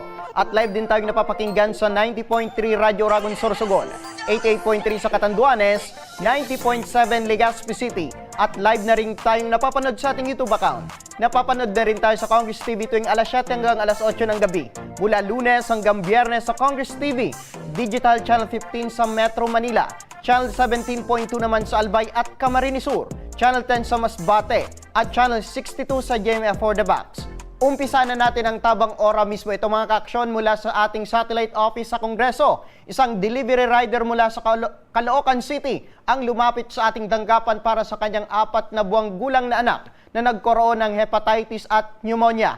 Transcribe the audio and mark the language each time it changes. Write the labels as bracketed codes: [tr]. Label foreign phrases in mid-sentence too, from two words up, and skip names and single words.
[tl] At live din tayo napapakinggan sa 90.3 Radyo Oragon Sorsogon, 88.3 sa Catanduanes, 90.7 Legazpi City. At live na rin tayong napapanood sa ating YouTube account. Napapanood na rin tayo sa Congress TV tuwing alas 7 hanggang alas 8 ng gabi. Mula Lunes hanggang Biyernes sa Congress TV, Digital Channel 15 sa Metro Manila, Channel 17.2 naman sa Albay at Camarines Sur, Channel 10 sa Masbate, at Channel 62 sa GMA for the Box. Umpisa na natin ang tabang ora mismo ito mga kaaksyon mula sa ating satellite office sa Kongreso. Isang [en] delivery rider [tl] mula sa Caloocan City ang lumapit sa ating tanggapan para sa kanyang 4 na buwang gulang na anak na nagkaroon ng hepatitis at pneumonia.